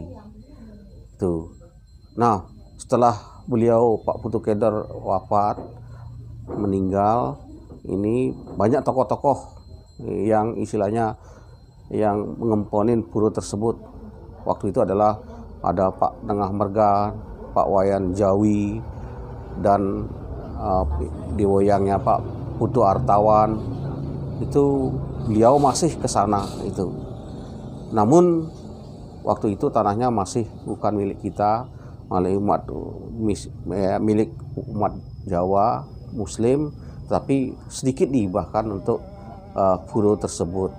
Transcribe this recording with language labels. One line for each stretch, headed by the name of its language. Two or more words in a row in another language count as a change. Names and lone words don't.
Indonesian: Tuh. Nah, setelah beliau Pak Putu Keder wafat, meninggal, ini banyak tokoh-tokoh yang istilahnya yang mengemponin pura tersebut. Waktu itu adalah ada Pak Nengah Mergan, Pak Wayan Jawi, dan diwoyangnya Pak Putu Artawan. Itu beliau masih ke sana itu. Namun waktu itu tanahnya masih bukan milik kita, milik umat Jawa Muslim, tapi sedikit dihibahkan untuk pura tersebut.